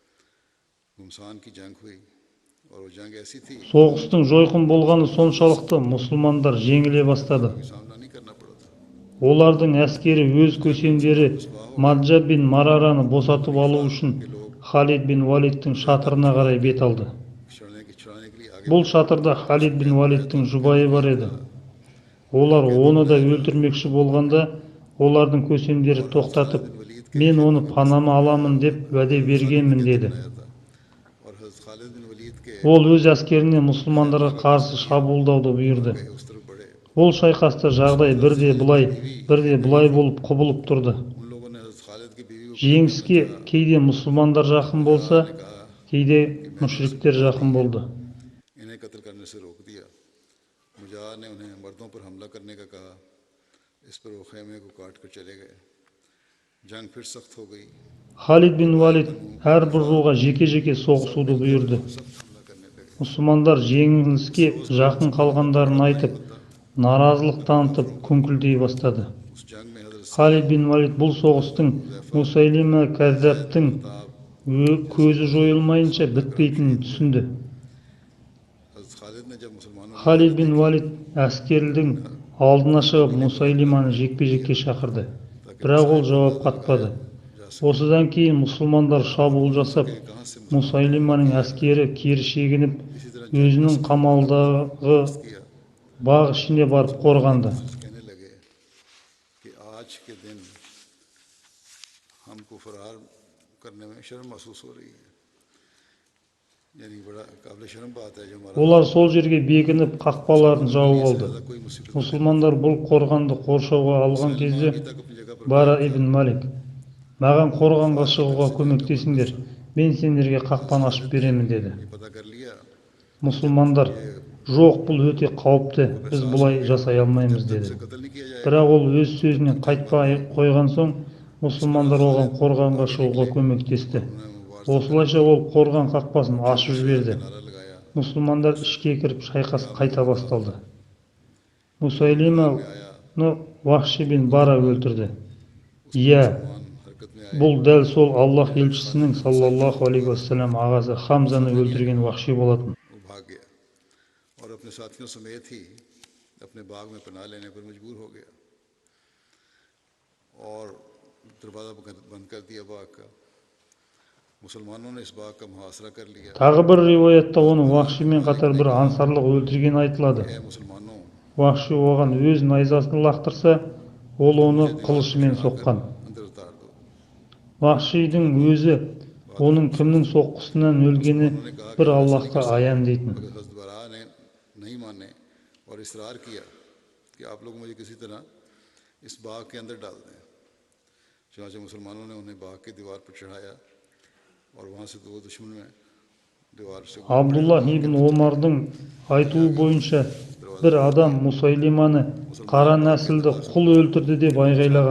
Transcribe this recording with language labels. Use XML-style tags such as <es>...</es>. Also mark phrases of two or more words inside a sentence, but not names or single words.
<hi>घुमसान की जंग हुई और वो जंग ऐसी थी</hi> <kk>Соғыстың жойқын болғаны соншалықты мұсылмандар жеңіле бастады.</kk> <hi>कि सामना नहीं करना पड़ा था।</hi> <kk>Олардың әскері өз көсемдері Маджа бин Марараны босатып алу үшін Халид бин Валидтің шатырына қарай бет алды.</kk> <hi>छुड़ाने के लिए आगे</hi> <kk>Бұл шатырда Халид бин Валидтің жұбайы бар еді. Олар оны да өлтірмекші болғанда, олардың көсемдері тоқтатып, мен оны панама аламын деп уәде бергенмін деді.</kk> <hi>आया था और हजरत खालिद बिन वलीद के</hi> <kk>Ол өз әскеріне мұсылмандарға қарсы шабуылдауды бұйырды.</kk> <hi>उस तरफ बढ़े।</hi> <kk>Ол шайқаста жағдай бірде бұлай болып құбылып тұрды.</kk> <hi>उन लोगों ने हजरत खालिद की बीवी को</hi> <kk>Жеңіске кейде мұсылмандар жақын болса, кейде мүшриктер жақын болды.</kk> <hi>इन्हें कत्ल करने से रोक दिया। मुजा ने उन्हें मर्दों पर हमला करने का कहा। इस पर वो खेमे को काट कर चले गए। जंग फिर सख्त हो गई।</hi> <kk>Халид бин Валид әрбір руға жеке-жеке соғысуды бұйырды.</kk> <hi>हमला करने लगे।</hi> <kk>Мұсылмандар жеңіліске жақын қалғандарын айтып, наразылық танытып күңкілдей бастады.</kk> <hi>उस जंग में हजरत</hi> <kk>Халид бин Валид бұл соғыстың Мусайлима Кәззаптың көзі жойылмайынша бітпейтінін түсінді.</kk> <hi>हजरत खालिद ने जब मुसलमानों</hi> <kk>Халид бин Валид әскердің алдына шығып Мусайлиманы жекпе-жекке шақырды. Бірақ ол жауап қатпады. Осыдан кейін мұсылмандар шабуыл жасап, Мусайлиманың әскері кері шегініп, өзінің қамалдағы бақ ішіне барып қорғанды.</kk> <hi>कहने लगे कि आज के दिन हमको फरार करने में शर्म महसूस हो रही है। यानी बड़ा काबिल शर्म बात है जो हमारा</hi> <kk>Олар сол жерге бекініп қақпаларын жауып алды.</kk> <hi>कोई मुसीबत</hi> <kk>Мұсылмандар бұл қорғанды қоршауға алған кезде</kk> <hi>तक अपनी जगह पर</hi> <kk>Бара ибн Малик: маған қорғанға шығуға көмектесіңдер, мен сендерге қақпаны ашып беремін деді.</kk> <hi>पता कर लिया।</hi> <kk>Мұсылмандар: жоқ, бұл өте қауіпті, біз бұлай жасай алмаймыз деді.</kk> <hi>कत्ल नहीं किया जाए</hi> <kk>Бірақ ол өз сөзінен қайтпай қойған соң, мұсылмандар оған қорғанға шығуға көмектесті. Осылайша ол қорған қақпасын ашып жіберді.</kk> <hi>नारा लगाया।</hi> <kk>Мұсылмандар ішке кіріп шайқас қайта басталды. Мусайлиманы Вахши бин Бара өлтірді. Иә,</kk> <hi>हरकत में</hi> <kk>бұл дәл сол Аллах елшісінің</kk> <ar>صلى الله عليه وسلم</ar> <kk>ағасы Хамзаны өлтірген Вахши болатын.</kk> <hi>वो भाग गया और अपने साथियों समेत ही अपने बाग में पनाह लेने पर मजबूर हो गया और दरवाज़ा बंद कर दिया बाग का। मुसलमानों ने इस बाग का मुहासरा कर लिया।</hi> <kk>Тағы бір риуаятта оны Вахшимен қатар бір ансарлық өлтірген айтылады.</kk> <hi>ऐ मुसलमानों</hi> <kk>Вахши оған өз найзасын лақтырса, ол оны қылышымен соққан.</kk> <hi>अंदर उतार दो।</hi> <kk>Вахшидің өзі оның кімнің соққысынан өлгені бір Аллахқа аян дейтін.</kk> <hi>मगर हज़रत बरा ने नहीं माने और इसरार किया कि आप लोग मुझे किसी तरह इस बाग के अंदर डाल दें। चुनांचे मुसलमानों ने उन्हें बाग की दीवार पर चढ़ाया और वहाँ से दो दुश्मन में दीवार से</hi> <kk>Абдулла ибн Омардың айтуы бойынша бір адам Мусайлиманы қара нәсілді құл өлтірді деп айғайлаған.</kk>